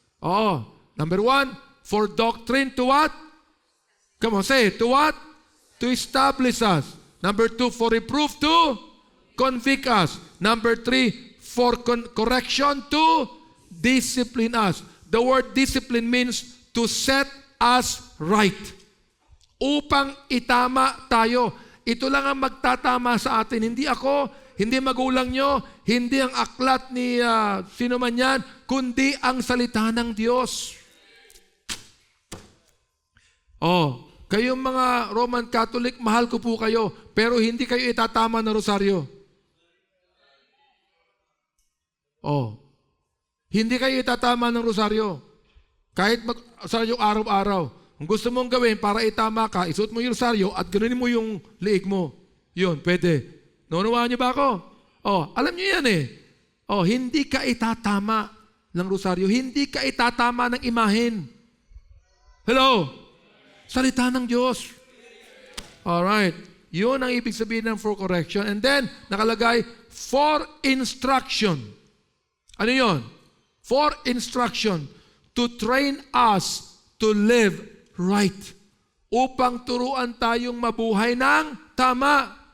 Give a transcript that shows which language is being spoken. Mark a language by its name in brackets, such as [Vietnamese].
[English] Oh, number 1, for doctrine to what? Come on, say it. To what? To establish us. Number 2, for reproof to convict us. Number 3, for correction to discipline us. The word discipline means to set us right. [Filipino] Upang itama tayo. Ito lang ang magtatama sa atin. Hindi ako, hindi magulang nyo, hindi ang aklat ni sino man yan, kundi ang salita ng Diyos. Oh, kayong mga Roman Catholic, mahal ko po kayo, pero hindi kayo itatama ng rosaryo. Oh, hindi kayo itatama ng rosaryo. Kahit mag-rosaryo araw-araw. Kung gusto mong gawin para itama ka, isuot mo yung rosaryo at ganunin mo yung liig mo. Yun, pwede. Naunawaan niyo ba ako? Oh, alam niyo yan eh. Oh, hindi ka itatama ng rosaryo. Hindi ka itatama ng imahen. Hello? Salita ng Diyos. Alright. Yun ang ibig sabihin ng for correction. [English] And then, nakalagay, for instruction. [Filipino] Ano yun? [English] For instruction. To train us to live right. [Filipino] Upang turuan tayong mabuhay ng tama.